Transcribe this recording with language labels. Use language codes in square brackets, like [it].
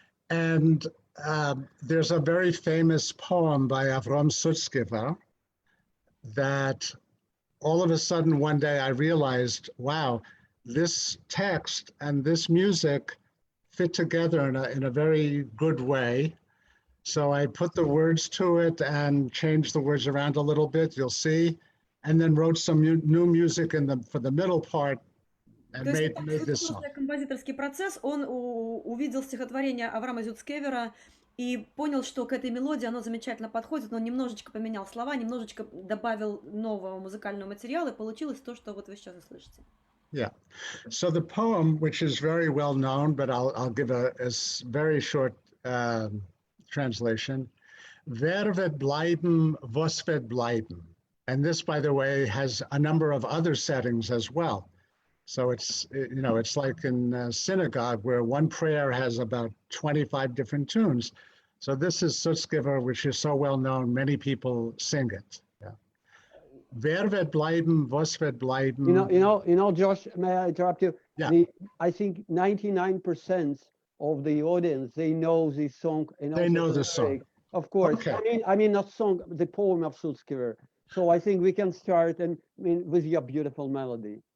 [en] And there's a very famous poem by Avram Sutzkever that all of a sudden one day I realized, wow, this text and this music fit together in a very good way. So I put the words to it and changed the words around a little bit, you'll see, and then wrote some new music for the middle part and made this song. [ru] Композиторский процесс, он увидел стихотворение Авраама Зюцкевера и понял, что к этой мелодии оно замечательно подходит, но немножечко поменял слова, немножечко добавил нового музыкального материала, и получилось то, что вот вы сейчас услышите. [en] Yeah. So the poem, which is very well known, but I'll give a very short translation. [yi] Wer wird bleiben, was wird bleiben? [en] And this, by the way, has a number of other settings as well. So it's like in a synagogue where one prayer has about 25 different tunes. So this is Sutzkever, which is so well known, many people sing it. Yeah. [yi] Wer wird bleiben, was wird bleiben? [en] You know, Josh, may I interrupt you? Yeah. I think 99% of the audience, they know this song. They know the song. Of course. Okay. I mean, not song, the poem of Sutzkever. So I think we can start with your beautiful melody.